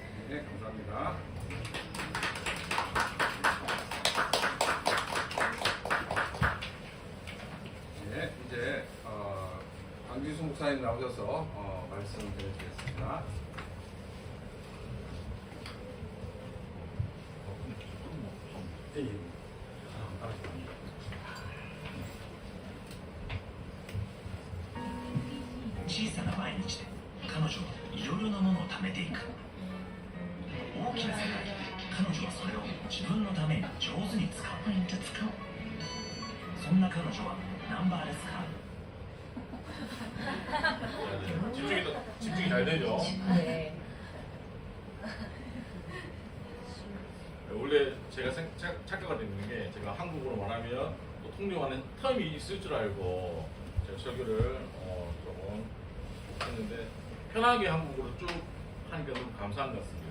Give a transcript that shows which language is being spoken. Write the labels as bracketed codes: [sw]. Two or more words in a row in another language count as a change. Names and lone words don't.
[ko] 네, 감사합니다. 네, 이제 강기수 목사님 나오셔서 말씀 드리겠습니다. [ja] 小さな毎日で彼女はいろいろなものを貯めていく。大きな世界で彼女はそれを自分のために上手に使う。そんな彼女はナンバーレスカード。 [ko] 집중이 잘 되죠. 네. 원래 제가 착각하고 있는 게 제가 한국어로 말하면 또 통용하는 텀이 있을 줄 알고 제가 설교를 조금 했는데 편하게 한국어로 쭉 하니까 너무 감사한 것 같습니다.